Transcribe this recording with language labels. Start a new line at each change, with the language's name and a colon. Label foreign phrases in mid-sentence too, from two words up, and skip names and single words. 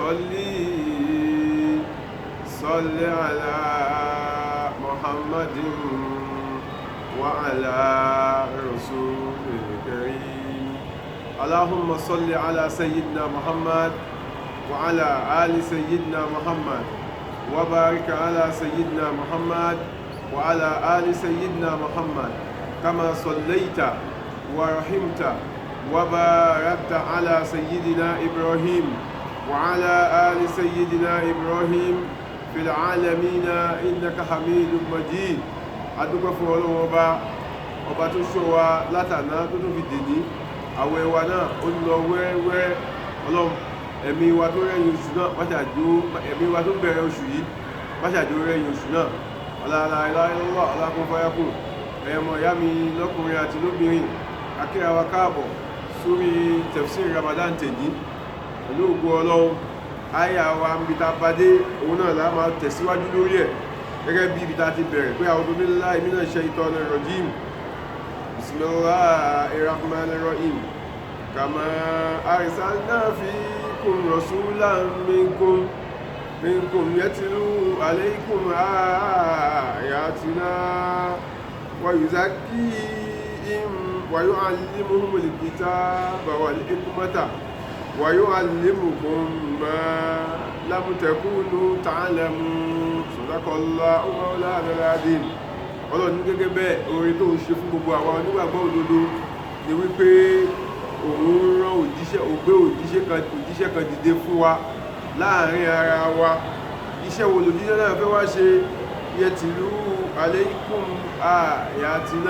Arabic: صل على محمد وعلى رسول الكريم اللهم صل على سيدنا محمد وعلى آل سيدنا محمد وبارك على سيدنا محمد وعلى آل سيدنا محمد كما صليت ورحمت وباركت على سيدنا إبراهيم وعلى آل سيدنا إبراهيم في العالمين إنك حميد مجيد
Yoruba: adúpẹ́ fún Ọlọ́run ọba tó ṣọ́ wa látàná tó tún fi dèní àwẹ̀ wa náà ó ń lọ wẹ́rẹ́wẹ́rẹ́ Ọlọ́run ẹ̀mí wa tó rẹ̀yìn oṣù náà máṣàjò ẹ̀mí wa tó bẹ̀rẹ̀ oṣù yìí máṣàjò rẹ̀yìn oṣù náà aláàláìláìlọ́wọ́ alákùnfáyàkùn ẹ̀mọ̀ ìyá mi lọ́kùnrin àti lóbìnrin akíra wa káàbọ̀ sórí tafsir Ramadan tèní pẹ̀lú ògo Ọlọ́run àyà wa ń bi ta padé òun náà lá máa tẹ̀síwájú lórí ẹ̀ gẹ́gẹ́ bí ibi ta ti bẹ̀rẹ̀ pé
Arabic: أعوذ بالله من الشيطان الرجيم بسم الله الرحمن الرحيم كما أرسلنا فيكم رسولا منكم يتلو عليكم آياتنا ويزكيهم ويعلمهم الكتاب والحكمة ويعلمكم ما لم تكونوا تعلمون صدق الله مولانا العظيم. Ọlọ́run ní gẹ́gẹ́ bẹ́ẹ̀ orin tó ń ṣe fún gbogbo àwọn onígbàgbọ́ òdodo ni wípé òun rán òjíṣẹ́ kan dìde fún wa láàrin ara wa.
Yoruba: Iṣẹ́ wo lòjíṣẹ́ náà fẹ́ wá ṣe
Arabic: يتلو عليكم آياتنا.